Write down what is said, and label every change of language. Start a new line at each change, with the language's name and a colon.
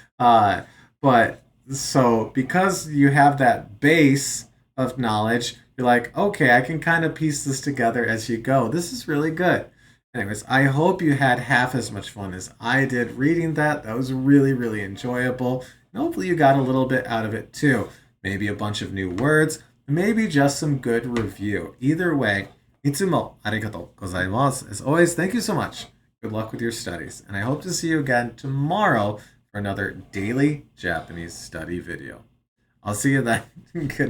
English: But so because you have that base of knowledge, you're like, okay, I can kind of piece this together as you go. This is really good. Anyways, I hope you had half as much fun as I did reading that. That was really, really enjoyable. And hopefully you got a little bit out of it too. Maybe a bunch of new words, maybe just some good review. Either way,
Japanese: いつもありがとうございます.
English: As always, thank you so much. Good luck with your studies. And I hope to see you again tomorrow for another daily Japanese study video. I'll see you then. Goodbye.